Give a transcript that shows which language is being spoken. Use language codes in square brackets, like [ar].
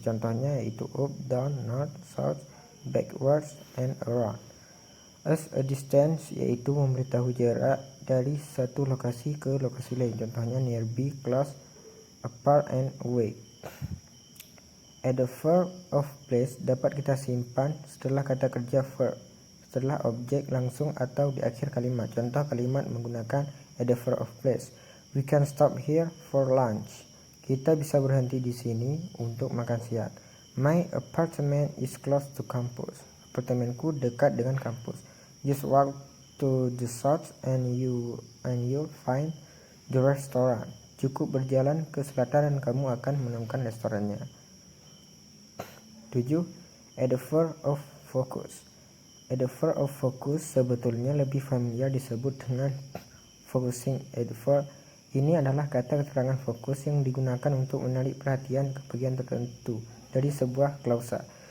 [id] Contohnya yaitu up, down, north, south, backwards, and around. As a distance yaitu memberitahu jarak dari satu lokasi ke lokasi lain. Contohnya nearby, close, apart, and away. Adverb of place dapat kita simpan setelah kata kerja verb, setelah objek langsung atau di akhir kalimat. Contoh kalimat menggunakan adverb of place. [en] We can stop here for lunch. [id] Kita bisa berhenti di sini untuk makan siang. [en] My apartment is close to campus. [id] Apartemenku dekat dengan kampus. [en] Just walk to the south and you'll find the restaurant. [id] Cukup berjalan ke selatan dan kamu akan menemukan restorannya. 7. Adverb of focus. Adverb of focus sebetulnya lebih familiar disebut dengan focusing adverb. Ini adalah kata keterangan fokus yang digunakan untuk menarik perhatian ke bagian tertentu dari sebuah klausa.